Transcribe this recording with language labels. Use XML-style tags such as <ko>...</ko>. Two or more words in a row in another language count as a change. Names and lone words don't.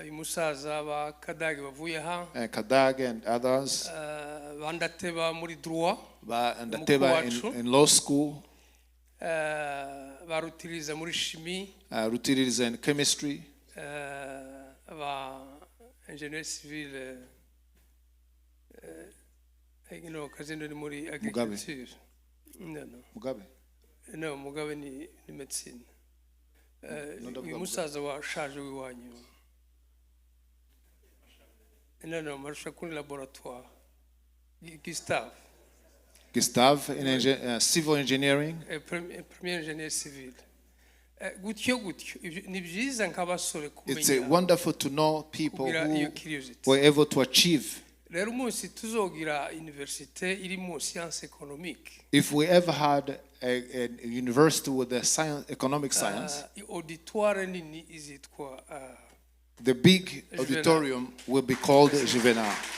<en>Kadag and others. Ndateba in law school. Rutiliza in chemistry. Engineer civil. Mugabe.</en> <rn>Mugabe? No, Mugabe ni medicine. Musaza wa shaje w'iwanyu. No, marusha kuri laboratoire.</rn> <en>Gustave in civil engineering. Premier engineer civil. It's wonderful to know people who were able to achieve. If we ever had a university with the science, economic science, the big auditorium will be called Juvenal.</en>